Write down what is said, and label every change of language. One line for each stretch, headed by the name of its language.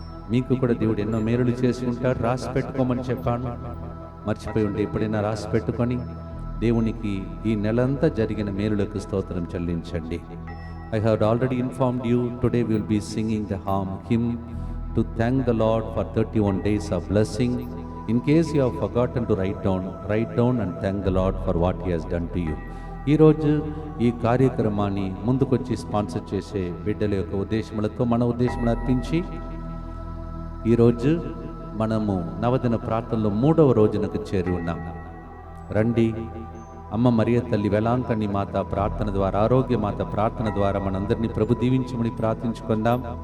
Telugu: మీకు కూడా దేవుడు ఎన్నో మేలులు చేసి ఉంటాడు. రాసి పెట్టుకోమని చెప్పాను. మర్చిపోయి ఉంటే ఎప్పుడైనా రాసి పెట్టుకొని దేవునికి ఈ నెలంతా జరిగిన మేలులకు స్తోత్రం చెల్లించండి.
English: I have already informed you, today we will be singing the hymn to thank the Lord for 31 days of blessing. In case you have forgotten to write down and thank the Lord for what He has done to you.
Telugu: ఈరోజు ఈ కార్యక్రమాన్ని ముందుకొచ్చి sponsor చేసే బిడ్డల యొక్క ఉద్దేశములతో మన ఉద్దేశములు అర్పించి ఈరోజు మనము నవదిన ప్రార్థనలో 3వ రోజునకు చేరి ఉన్నాం. రండి, అమ్మ మరియ తల్లి వేలాంకణి మాత ప్రార్థన ద్వారా, ఆరోగ్య మాత ప్రార్థన ద్వారా మనందరినీ ప్రభు దీవించమని ప్రార్థించుకుందాం.